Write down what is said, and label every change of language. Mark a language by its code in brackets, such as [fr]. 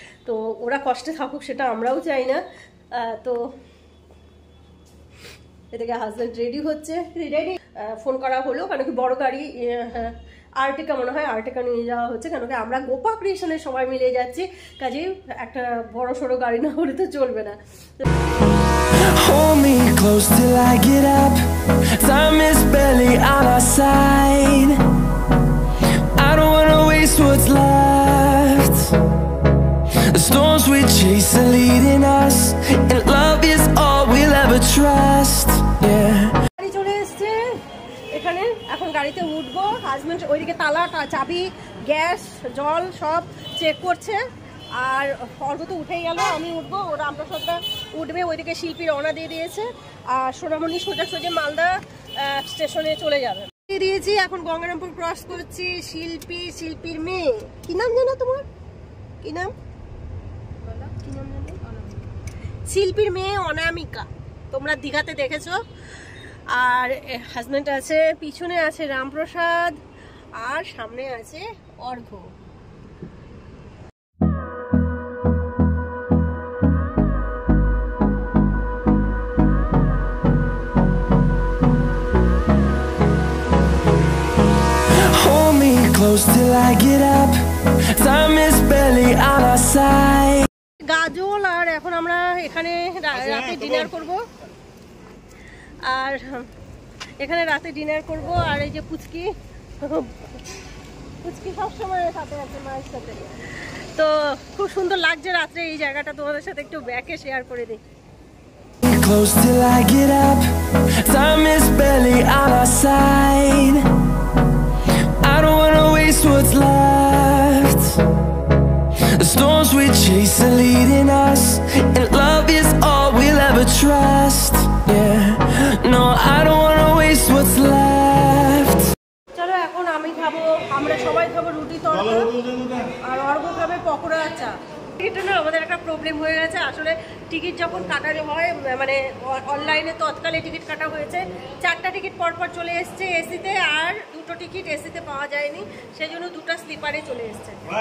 [bn] তো ওরা কষ্টে থাকুক সেটা আমরাও চাই না। তো এদিকে হাজব্যান্ড রেডি হচ্ছে, রেডি ফোন করা হলো, কেন কি বড় গাড়ি আর্টিকা, মনে হয় আর্টিকা নিয়ে যাওয়া হচ্ছে, কেন কি আমরা গোপা ক্রিয়েশনের সবাই মিলে যাচ্ছি, কাজেই একটা বড় সড়ো গাড়ি না হলে তো চলবে না। [en] Hold me close till I get up. Time is barely on our side. I don't wanna waste what's left. The storms we chase are leading us, and love is all we'll ever trust. [bn] Yeah. গাড়ি চলে এসেছে এখানে, এখন গাড়িতে উঠবো। Husband ওইদিকে তালা, চাবি, গ্যাস, জল সব চেক করছে। আর অর্ঘ্য তো উঠেই গেল, আমি উঠবো, ওরা আমরা সবটা উঠবে। ওইদিকে শিল্পী রওনা দিয়ে দিয়েছে, আর সোনামণি সোজা মালদা স্টেশনে চলে যাবে। দিয়েছি, এখন গঙ্গারামপুর ক্রস করছি। শিল্পীর মেয়ে, কি নাম জানো তোমার? কি নাম জানো? শিল্পীর মেয়ে অনামিকা, তোমরা দীঘাতে দেখেছো। আর হাজবেন্ড আছে, পিছনে আছে রামপ্রসাদ, আর সামনে আছে অর্ঘ্য। [en] Close till I get up. Time is barely on our side. [bn] গাজল, আর এখন আমরা এখানে রাতে ডিনার করব। আর এখানে রাতে ডিনার করব। আর এই যে পুচকি সবসময় সাথে আছে, মায়ের সাথে। তো খুব সুন্দর লাগছে রাত্রে এই জায়গাটা, তোমাদের সাথে একটু ব্যাকে শেয়ার করে দিই। [en] Close till I get up, time is barely on our side. I don't wanna waste what's left. The storms we chase are leading us, and love is all we'll ever trust. Yeah, no, I don't wanna waste what's left. [bn] চলো এখন আমি খাবো, আমরা সবাই খাবো রুটি তরকা, আর অর্ঘ্য খাবে পকোড়া আর চা। এটা না আমাদের একটা প্রবলেম হয়ে গেছে আসলে, টিকিট যখন কাটানো হয় মানে অনলাইনে তৎকালে টিকিট কাটা হয়েছে, 4টা টিকিট পরপর চলে এসছে এসিতে, আর 2টো টিকিট এসিতে পাওয়া যায়নি, সেই জন্য 2টা স্লিপারে চলে এসছে।